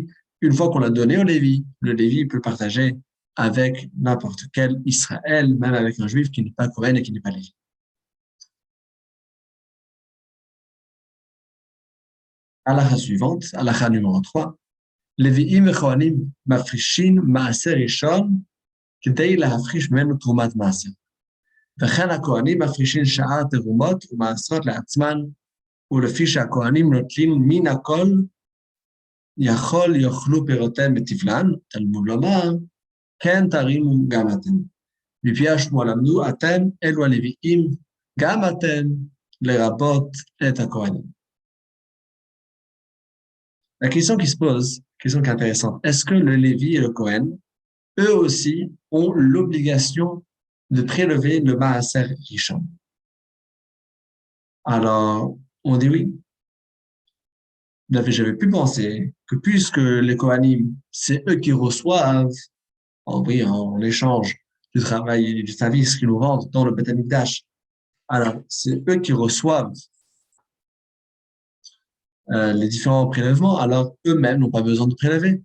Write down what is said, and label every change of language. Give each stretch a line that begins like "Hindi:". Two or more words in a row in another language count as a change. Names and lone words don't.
French: Une fois qu'on l'a donné au Lévi, le Lévi peut partager avec n'importe quel Israël, même avec un juif qui n'est pas Kohen et qui n'est pas Lévi. Halakha suivante, halakha numéro 3.
Hebrew: לויים את כהנים מפרישין מעשר ראשון כדי להפריש ממנו תרומת מעשר. וכן הכהנים מפרישים שאר תרומות ומעשרות לעצמן, ולפי שהכהנים נוטלים מן הכל יכול יאכלו פירותיהם בטבלן, תלמוד לומר, כן תרימו גם אתם. מפי השמוע למדו, אתם אלו הלוויים, גם אתם לרבות את הכהנים.
French: La question qui se pose, question qui est intéressante, est-ce que le Lévi et le Cohen, eux aussi, ont l'obligation de prélever le
Hebrew: מעשר ראשון?
French: Alors, on dit oui. J'avais pu penser que puisque les Kohanim, c'est eux qui reçoivent, oui, en échange du travail et du service qu'ils nous rendent dans le
Hebrew: בית המקדש,
French: alors c'est eux qui reçoivent les différents prélèvements, alors eux-mêmes n'ont pas besoin de prélever.